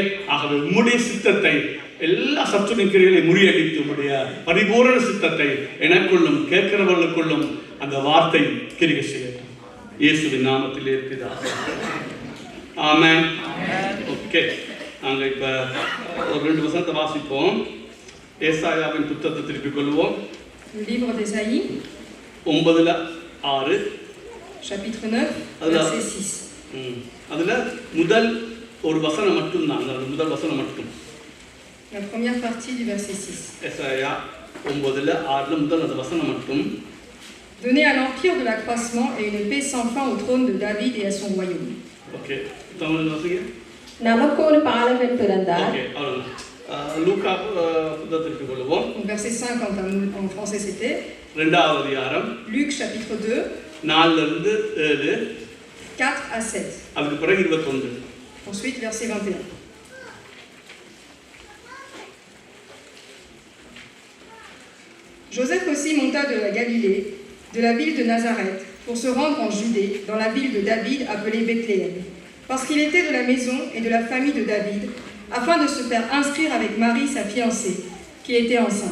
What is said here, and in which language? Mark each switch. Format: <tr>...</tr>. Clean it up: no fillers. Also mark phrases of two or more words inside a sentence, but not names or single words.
<ta>ஆகவே உம்முடைய சித்தத்தை எல்லா சத்துணிக்கிறைகளை முறியடித்து உம்முடைய பரிபூரண சித்தத்தை எனக்குள்ளும் கேட்கிறவர்களுக்குள்ளும் அந்த வார்த்தை கிரியை செய்யட்டும். இயேசுவின் நாமத்தில் இருக்கிறதா? ஆமென். ஓகே, நாங்கள் இப்போ ஒரு 2 வசனத்தை வாசிப்போம். ஏசாயாவின் புத்தகத்தை திருப்பிக் கொள்வோம்.</ta> <fr>Livre d'Ésaïe, 9:6 chapitre 9, verset 6.</fr> <ta>அதுல முதல் ஒரு வசனம் மட்டும் தான், அந்த முதல் வசனம் மட்டும்.</ta> <fr>La première partie du verset 6.</fr> <ta>ஏசாயா 9:6 முதல் அந்த வசனம் மட்டும்.</ta> <fr>Donnez à l'empire de l'accroissement et une paix sans fin au trône de David et à son royaume.</fr> <ta>ஓகே, தமிழ்ல வாசிங்க. நமக்கு ஒரு பாலகன் பிறந்தார். ஓகே, அவ்வளவுதான். லூக்கா புத்தகத்தை திருப்பிக் கொள்வோம்.</ta> <fr>Verset 5 en français c'était.</fr> <ta>2வது அதிகாரம்</ta> <fr>Luc chapitre 2, 4-7. 4 à 7.</fr> <ta>அதுக்கு பிறகு 21.</ta> <fr>Ensuite verset 21. Joseph aussi monta de la Galilée, de la ville de Nazareth, pour se rendre en Judée, dans la ville de David appelée Bethléem, parce qu'il était de la maison et de la famille de David, afin de se faire inscrire avec Marie, sa fiancée, qui était enceinte.</fr>